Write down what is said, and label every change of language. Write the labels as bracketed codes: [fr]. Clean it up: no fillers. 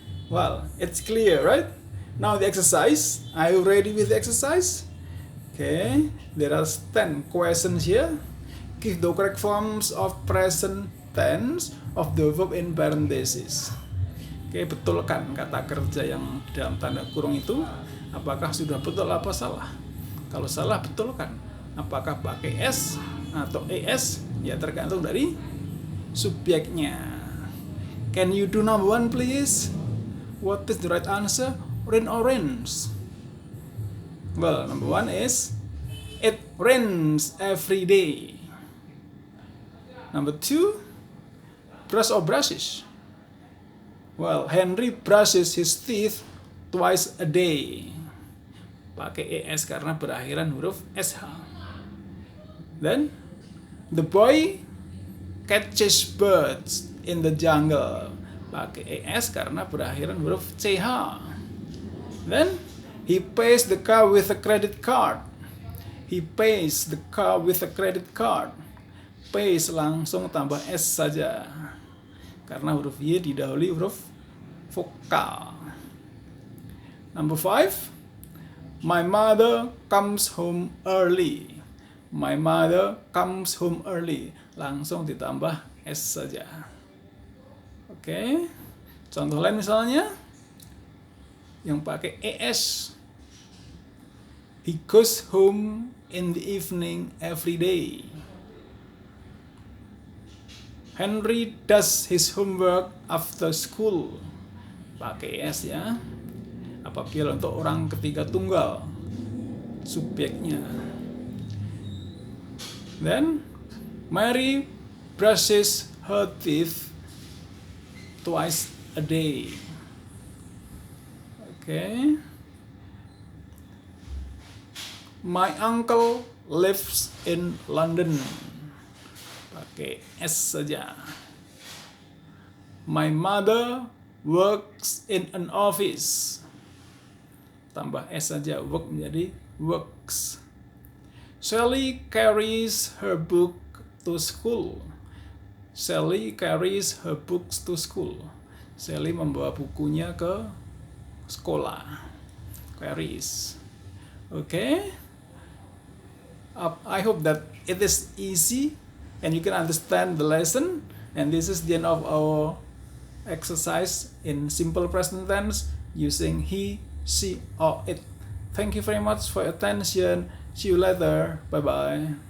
[en] Well, it's clear, right? Now the exercise. Are you ready with the exercise? Okay, there are 10 questions here. Give the correct forms of present tense of the verb in parentheses. [id] Oke, betulkan kata kerja yang dalam tanda kurung itu. Apakah sudah betul apa salah? Kalau salah, betulkan. Apakah pakai S atau ES? Ya tergantung dari subjeknya. [en] Can you do number 1 please? What is the right answer? Rain or rains? Well, number 1 is it rains every day. Number 2, brush or brushes? Well, Henry brushes his teeth twice a day. [id] Pakai ES karena berakhiran huruf SH. [en] Then, the boy catches birds in the jungle. [id] Pakai ES karena berakhiran huruf CH. [en] Then, he pays the car with a credit card. He pays the car with a credit card. [id] Pays langsung tambah S saja. Karena huruf Y didahului huruf vokal. [en] Number 5. My mother comes home early. My mother comes home early. [id] Langsung ditambah S saja. Oke. Contoh lain misalnya yang pakai ES. [en] He goes home in the evening every day. Henry does his homework after school. [id] Pakai ES ya. Apabila untuk orang ketiga tunggal subjeknya. [en] Then Mary brushes her teeth twice a day. Okay. My uncle lives in London. [id] Pakai S saja. [en] My mother works in an office. [id] Tambah S saja, work menjadi works. [en] Sally carries her book to school. Sally carries her books to school. [id] Sally membawa bukunya ke sekolah. [en] Carries. Okay. I hope that it is easy and you can understand the lesson. And this is the end of our exercise in simple present tense using he, she, or it. Thank you very much for your attention. See you later. Bye bye.